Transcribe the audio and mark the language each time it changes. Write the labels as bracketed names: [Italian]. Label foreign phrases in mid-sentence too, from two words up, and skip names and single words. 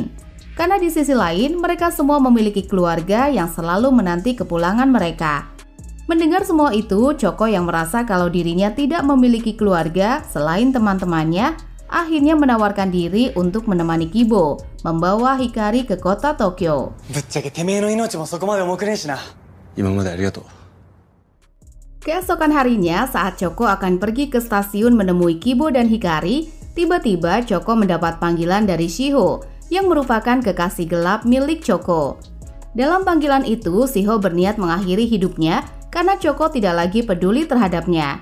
[Indonesian] Karena di sisi lain, mereka semua memiliki keluarga yang selalu menanti kepulangan mereka. Mendengar semua itu, Choco yang merasa kalau dirinya tidak memiliki keluarga selain teman-temannya, akhirnya menawarkan diri untuk menemani Kibo, membawa Hikari ke kota Tokyo. [Japanese] ぶっちゃけてめえの命もそこまで重くねえしな。今までありがとう。 [Indonesian] Keesokan harinya, saat Choco akan pergi ke stasiun menemui Kibo dan Hikari, tiba-tiba Choco mendapat panggilan dari Shiho yang merupakan kekasih gelap milik Choco. Dalam panggilan itu, Shiho berniat mengakhiri hidupnya karena Choco tidak lagi peduli terhadapnya.